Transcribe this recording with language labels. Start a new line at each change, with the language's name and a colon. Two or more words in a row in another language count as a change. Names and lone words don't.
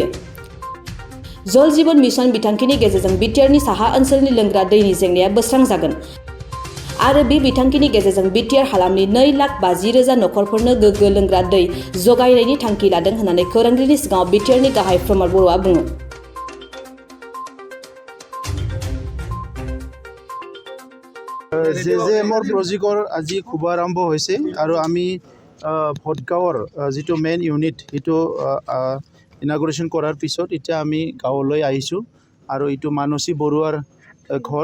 Bodo: जल जीवन मिशन बिथांखिनि गेजेरजों बिटिआरनि साहा ओनसोलनि लोंग्रा दैनि जेंनाया बोस्रांजागोन आरो बे बिथांखिनि गेजेरजों बिटिआर हालामनि 2,50,000 नखरफोरनो गोग्गो लोंग्रा दै जगायनायनि थांखि लादों होननानै खौरांगिरिनि सिगाङाव बिटिआरनि गाहाय प्रमद बर'आ बुङो।
Assamese: JJMৰ প্ৰজেক্টৰ আজি শুভাৰম্ভ হৈছে আৰু আমি ভটগাঁৱৰ যিটো
English: main unit
Assamese: সেইটো ইনাগুৰেশ্যন কৰাৰ পিছত এতিয়া আমি গাঁৱলৈ আহিছোঁ আৰু এইটো মানসী বৰুৱাৰ ঘৰ।